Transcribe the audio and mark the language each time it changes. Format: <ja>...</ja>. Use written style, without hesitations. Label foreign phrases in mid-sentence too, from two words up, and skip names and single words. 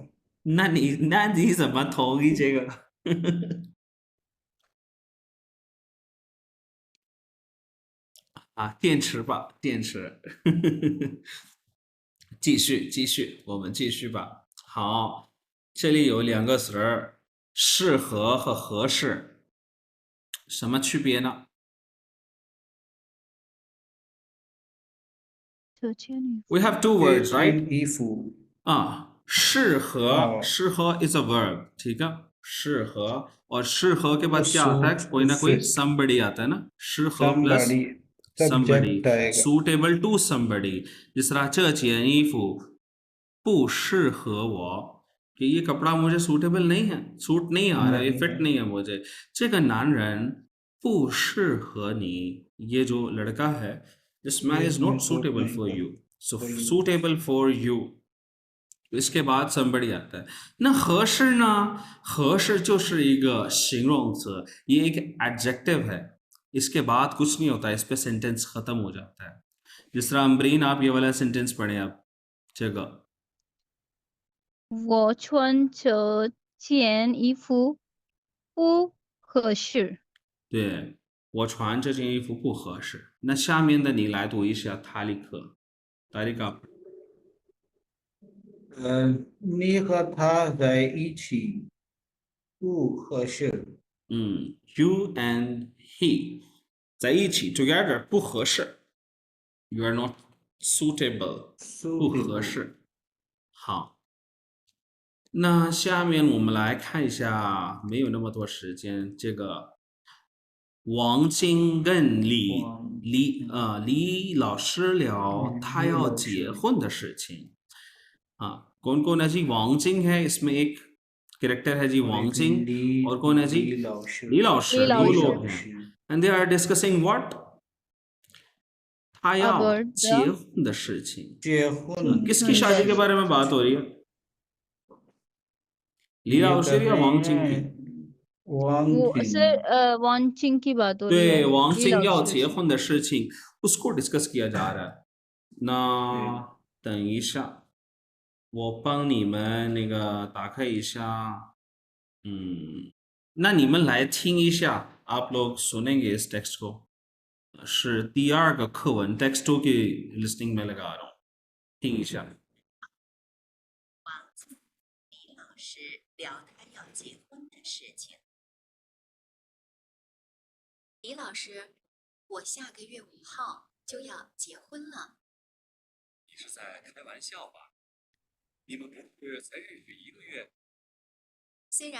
<zh>那你怎么同意这个啊，电池吧，电池。继续，我们继续吧。好，这里有两个词儿，适合和合适，什么区别呢 ？</zh> <en>We have two words,</en> <zh>这</zh> <en>right?</en> <zh>件衣服啊，适合</zh> <en>is a verb,</en> <hi>ठीक है?</hi> <zh>适合</zh> <hi>और适合 के बाद क्या आता है? कोई ना कोई somebody आता है ना?</hi> <en>适合 plus somebody,</en> <hi>सब्जेक्ट आएगा।</hi> <en>suitable to somebody。</en> <hi>जिस तरह</hi> <zh>这件衣服不适合我，</zh> <hi>कि ये कपड़ा मुझे सूटेबल नहीं है, सूट नहीं आ रहा, ये फिट नहीं है मुझे।</hi> <zh>这个男人不适合你，</zh> <hi>ये जो लड़का है,</hi> <en>this man is not suitable for you, so suitable for you。</en> <hi>इसके बाद somebody आता है</hi> <zh>那合适呢合适就是一个形容词</zh> <hi>ये एक adjective है इसके बाद कुछ नहीं होता इस पे सेंटेंस खत्म हो जाता है जिस तरह अम्ब्रीन आप ये वाला सेंटेंस पढ़े आप जगह</hi> <zh>我穿这件衣服不合适。对我穿这件衣服不合适那下面的你来读一下塔里克塔里克你和他在一起不合适。</zh> <en>you and he</en> <zh>在一起 together 不合适</zh> <en>you are not suitable</en> <zh>不合适好那下面我们来看一下，没有那么多时间。这个王晶跟李老师聊他要结婚的事情啊。</zh> <hi>कौन कौन है जी वांग जिंग है इसमें एक कैरेक्टर है जी वांग जिंग और कौन है जी ली 老师 दो लोग हैं</hi> <en>and they are discussing what</en> <zh>他要结婚的事情</zh> <hi>किसकी शादी के बारे में बात हो रही है ली 老师 या वांग जिंग की वो सर वान चिंग की बात हो रही है</hi> <zh>对王晶要结婚的事情</zh> <hi>उसको डिस्कस किया जा रहा है</hi> <zh>那等一下我帮你们那个打开一下那你们来听一下</zh> <hi>आप लोग सुनेंगे इस टेक्स्ट को</hi> <zh>是第二个课文</zh> <hi>text 2 की listening में लगा रहा हूँ</hi> <zh>听一下王子李老师聊他要结婚的事情。李老师，我下个月5号就要结婚了。你是在开玩笑吧？你们不是才认识1个月？</zh>